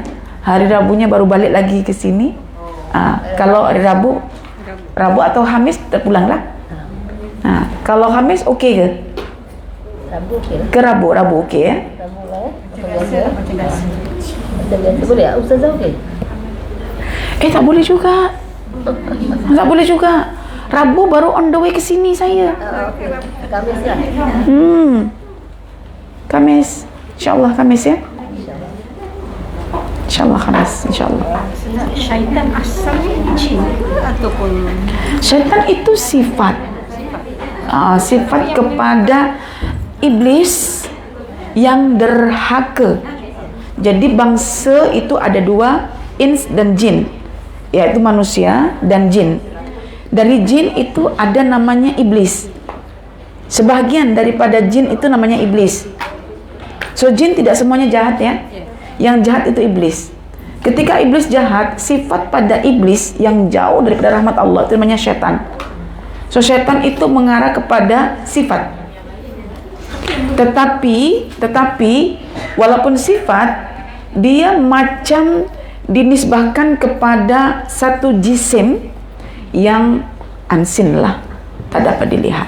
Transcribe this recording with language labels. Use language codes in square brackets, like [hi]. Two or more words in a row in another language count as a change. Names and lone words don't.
[ms] Hari Rabunya baru balik lagi ke sini. Kalau hari Rabu atau Khamis terpulanglah. Kalau Khamis okey ke? Rabu okey lah. Ke Rabu okey ya? Rabu lah Macam biasa boleh tak? Ustazah okey? Tak boleh juga. Tak boleh juga. Rabu baru [en] on the way [ms] ke sini saya. Okey. Khamis lah. Khamis. InsyaAllah Khamis ya. InsyaAllah Khamis. InsyaAllah. Syaitan asalnya jin ataupun Syaitan itu sifat. Sifat kepada iblis yang derhaka. Jadi bangsa itu ada 2, ins dan jin, yaitu manusia dan jin. Dari jin itu ada namanya iblis. Sebahagian daripada jin itu namanya iblis. So jin tidak semuanya jahat ya. Yang jahat itu iblis. Ketika iblis jahat, sifat pada iblis yang jauh daripada rahmat Allah itu namanya syaitan. So syaitan itu mengarah kepada sifat. Tetapi walaupun sifat, dia macam dinisbahkan kepada satu jisim yang unseen lah, tak dapat dilihat.